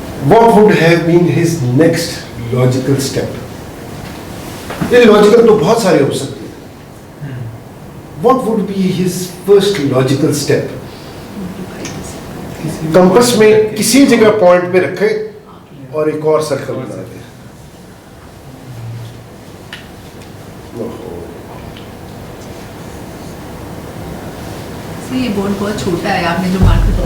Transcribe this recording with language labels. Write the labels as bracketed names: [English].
[English] What would have been his next logical step? [Urdu] یہ logical تو بہت سارے ہو سکتے ہیں. [English] What would be his first logical step? [Urdu] Campus میں کسی جگہ پوائنٹ پہ رکھے اور ایک اور سرکل بنا دے. یہ بورڈ بہت چھوٹا ہے، آپ نے جو مارکیٹ